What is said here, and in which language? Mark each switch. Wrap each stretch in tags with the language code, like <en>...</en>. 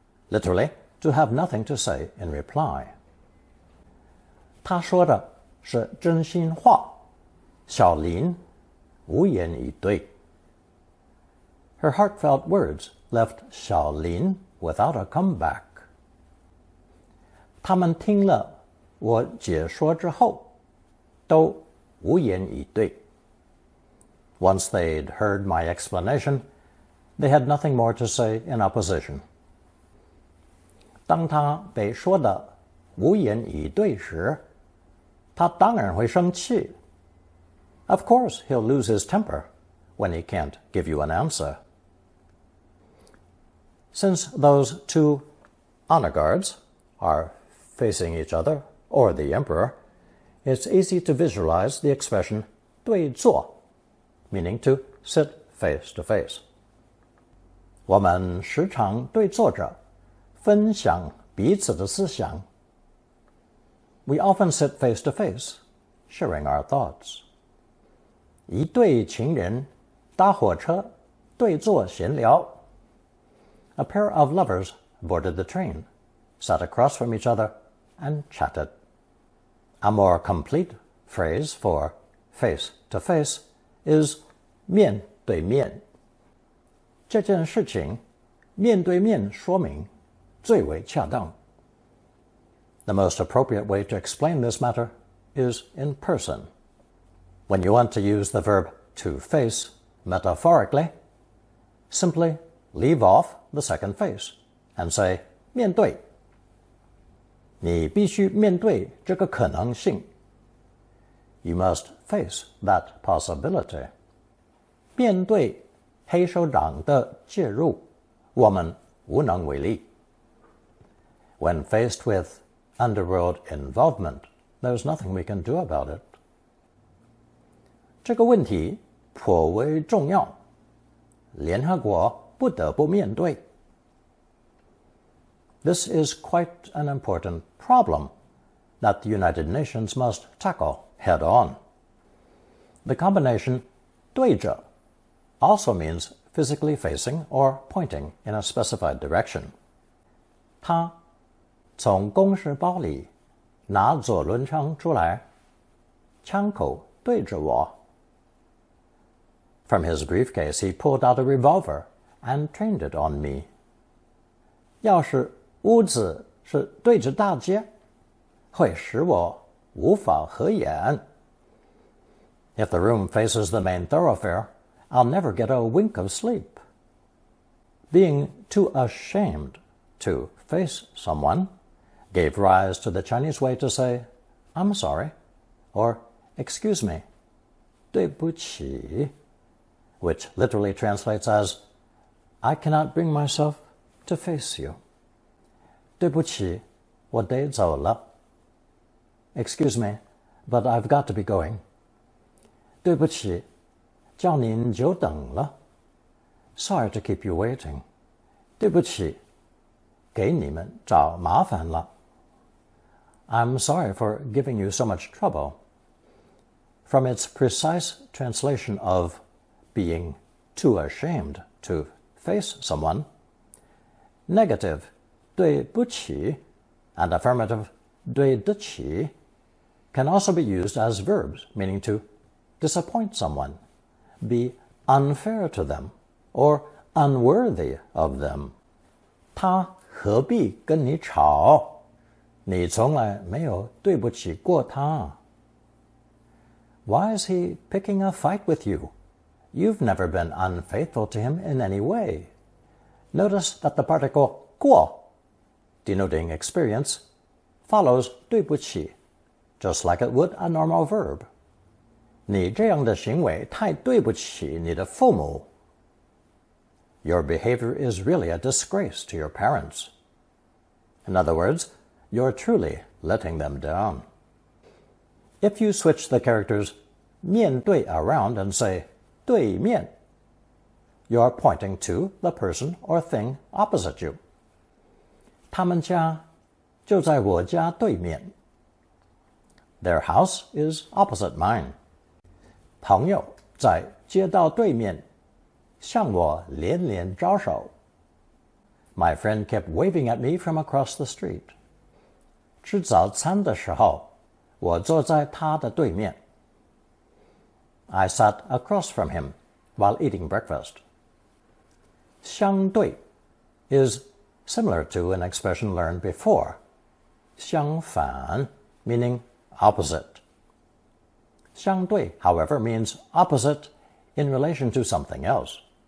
<en>Literally, to have nothing to say in reply.</en> <zh>他说的是真心话，小林无言以对.</zh> <en>Her heartfelt words left Xiaolin without a comeback.</en> <zh>他们听了我解说之后，都无言以对.</zh> <en>Once they'd heard my explanation, they had nothing more to say in opposition.</en> <zh>当他被说的无言以对时，他当然会生气.</zh> <en>Of course, he'll lose his temper when he can't give you an answer. Since those two honor guards are facing each other or the emperor, it's easy to visualize the expression 对坐, meaning to sit face to face.</en> <zh>我们时常对坐着，分享彼此的思想.</zh> <en>We often sit face to face, sharing our thoughts.</en> <zh>一对情人搭火车，对坐闲聊.</zh> <en>A pair of lovers boarded the train, sat across from each other, and chatted. A more complete phrase for face to face is 面对面.</en> <zh>这件事情面对面说明最为恰当.</zh> <en>The most appropriate way to explain this matter is in person. When you want to use the verb to face metaphorically, simply leave off the second face and say 面对.</en> <zh>你必须面对这个可能性.</zh> <en>You must face that possibility.</en> <zh>面对黑手党的介入，我们无能为力.</zh> <en>When faced with underworld involvement, there's nothing we can do about it.</en> <zh>这个问题颇为重要，联合国不得不面对.</zh> <en>This is quite an important problem that the United Nations must tackle head on. The combination 对着 also means physically facing or pointing in a specified direction.</en> <zh>他从公事包里拿左轮枪出来，枪口对着我.</zh> <en>From his briefcase, he pulled out a revolver and trained it on me.</en> <zh>要是屋子是对着大街，会使我无法合眼.</zh> <en>If the room faces the main thoroughfare, I'll never get a wink of sleep. Being too ashamed to face someone gave rise to the Chinese way to say, I'm sorry, or excuse me, 对不起, which literally translates as, I cannot bring myself to face you.</en> <zh>对不起，我得走了.</zh> <en>Excuse me, but I've got to be going.</en> <zh>对不起，叫您久等了.</zh> <en>Sorry to keep you waiting.</en> <zh>对不起，给你们找麻烦了.</zh> <en>I'm sorry for giving you so much trouble. From its precise translation of being too ashamed to face someone, negative 对不起 and affirmative 对得起 can also be used as verbs, meaning to disappoint someone, be unfair to them, or unworthy of them.</en> <zh>他何必跟你吵？你从来没有对不起过他。</zh> <en>Why is he picking a fight with you? You've never been unfaithful to him in any way. Notice that the particle 过, denoting experience, follows 对不起, just like it would a normal verb.</en> <zh>你这样的行为太对不起你的父母。</zh> <en>Your behavior is really a disgrace to your parents. In other words, you're truly letting them down. If you switch the characters 面对 around and say 对面, you're pointing to the person or thing opposite you.</en> <zh>他们家就在我家对面.</zh> <en>Their house is opposite mine.</en> <zh>朋友在街道对面向我连连招手.</zh> <en>My friend kept waving at me from across the street.</en> <zh>吃早餐的时候，我坐在他的对面。</zh> <en>I sat across from him while eating breakfast. 相对 is similar to an expression learned before. 相反 meaning opposite. 相对, however, means opposite in relation to something else.</en>